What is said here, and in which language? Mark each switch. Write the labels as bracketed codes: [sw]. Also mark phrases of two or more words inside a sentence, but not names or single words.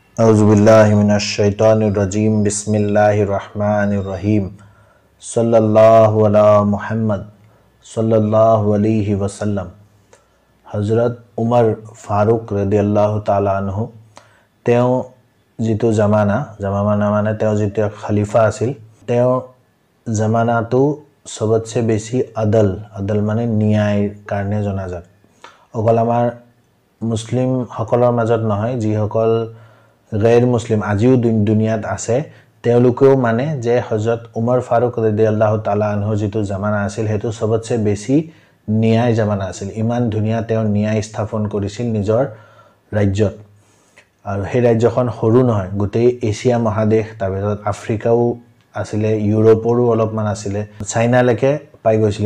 [ar] أعوذ بالله من الشيطان الرجيم بسم الله الرحمن الرحيم صلى الله على محمد صلى الله عليه وسلم. [as] হযরত উমর ফাৰুক [ar] رضي الله تعالى عنه [as] তেওঁ যিটো জামানা মানে তেওঁ যিটো খলিফা আছিল, তেওঁ জামানাটো সবতছে বেছি আদল মানে ন্যায়ৰ কাৰণে জনাজাত। অকল আমাৰ মুছলিম সকলৰ মাজত নহয়, যিসকল গैर মুছলিম আজিও দুনিয়াত আছে, তেওঁলোকেও মানে যে হযরত উমর ফাৰুক [ar] رضي الله تعالى عنه [as] যিটো জামানা আছিল সেইটো সবতছে বেছি ন্যায় জামানা আছিল। ইমান ধুনীয়া তেওঁ ন্যায় স্থাপন কৰিছিল নিজৰ ৰাজ্যত। আৰু সেই ৰাজ্যখন সৰু নহয়, গোটেই এছিয়া মহাদেশ, তাৰপিছত আফ্ৰিকাও আছিলে, ইউৰোপৰো অলপমান আছিলে, চাইনালৈকে পাই গৈছিলে।